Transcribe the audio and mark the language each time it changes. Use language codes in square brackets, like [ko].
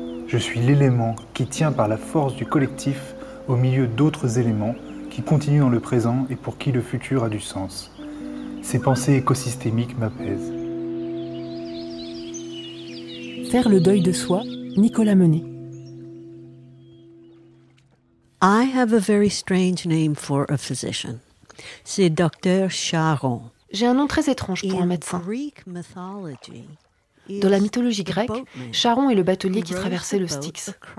[fr] Je suis l'élément qui tient par la force du collectif au milieu d'autres éléments qui continuent dans le présent et pour qui le futur a du sens. Ces pensées écosystémiques m'apaisent. Faire le deuil de soi, Nicolas Menet. [en] I have a very strange name for a physician. [fr] C'est Dr Charon. J'ai un nom très étrange pour un médecin. Dans la mythologie grecque, Charon est le batelier qui traversait le Styx.